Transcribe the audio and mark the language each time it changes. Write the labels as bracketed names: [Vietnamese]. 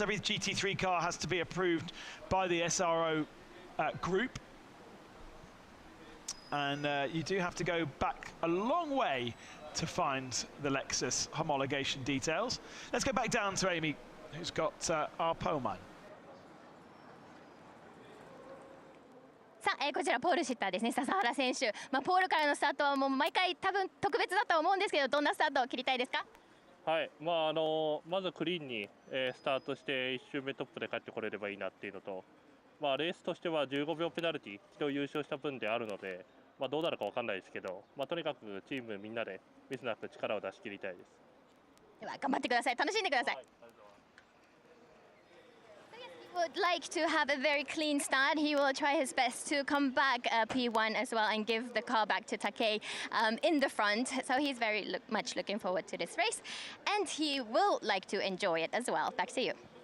[English] Every GT3 car has to be approved by the SRO group. And you do have to go back a long way to find the Lexus homologation details. Let's go back down to Amy, who's got our pole mine. [Japanese] さあ、こちらポールシッターですね、笹原選手。ポールからのスタートはもう毎回多分特別だと思うんですけど、どんなスタートを切りたいですか？はい、まずクリーンに、スタートして1周目トップで帰ってこれればいいなっていうのと、レースとしては15秒ペナルティ一度優勝した分であるので、どうなるか分かんないですけど、とにかくチームみんなでミスなく力を出し切りたいです。では頑張ってください。楽しんでください。はい、 [English] would like to have a very clean start. He will try his best to come back P1 as well and give the car back to Takei in the front. So he's very much looking forward to this race, and he will like to enjoy it as well. Back to you.